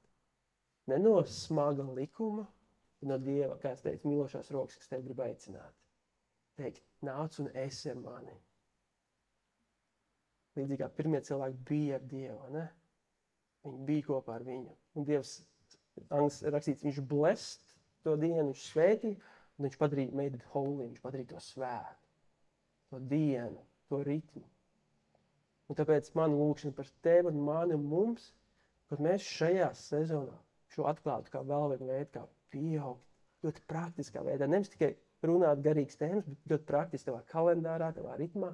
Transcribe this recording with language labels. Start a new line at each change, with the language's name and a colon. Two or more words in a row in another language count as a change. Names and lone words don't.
Latvian: Ne no smaga likuma, bet no Dieva, kā es teicu, mīlošās rokas, kas tevi grib aicināt. Teikt, nāc un esi ar mani. Līdzīgi kā pirmie cilvēki bija ar Dievu, ne? Viņi bija kopā ar viņu. Un Dievs, angļuiski rakstīts, viņš blessed to dienu, viņš svētīja, un viņš padarīja
English: made it holy,
Latvian: viņš padarīja to svētu, to dienu, to ritmu. Un tāpēc man lūkšana par tevi un mani un mums, kad mēs šajā sezonā šo atklātu kā vēl vienu veidu, kā pieaugt, ļoti praktiskā veidā. Nevis tikai runāt garīgas tēmas, bet ļoti praktiski tavā kalendārā, tavā ritmā.